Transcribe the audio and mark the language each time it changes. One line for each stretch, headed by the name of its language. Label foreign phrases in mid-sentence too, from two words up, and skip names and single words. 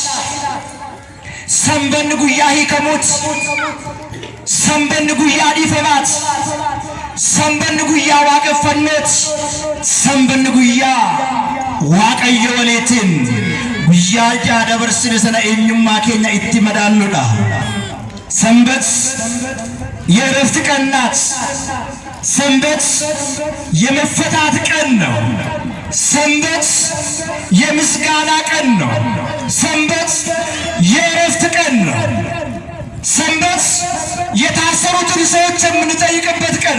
Oromo: Sanbanni guyyaa hiikamuuti. Sanbanni guyyaa dhiifamaati. Sanbanni guyyaa waaqeffannooti. Sanbanni guyyaa Waaqayyo waliitiin guyyaa jaada barsine sana eenyummaa keenya itti madaalluudha.
Amharic: ሰንበት የእረፍት ቀን ናት። ሰንበት የመፈታት ቀን ነው። ሰንበት የምስጋና ቀን ነው። ሰንበት የእረፍት ቀን ነው። ሰንበት የታሰሩትን ሰዎች የምንጠይቅበት ቀን